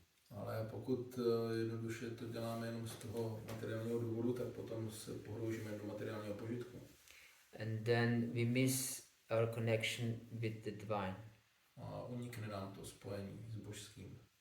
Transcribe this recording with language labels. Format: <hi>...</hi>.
<cs>Ale pokud jednoduše to děláme jenom z toho materiálního důvodu, tak potom se pohroužíme do materiálního požitku.</cs> <en>And then we miss our connection with the divine.</en> <cs>A unikne nám to spojení s božským.</cs>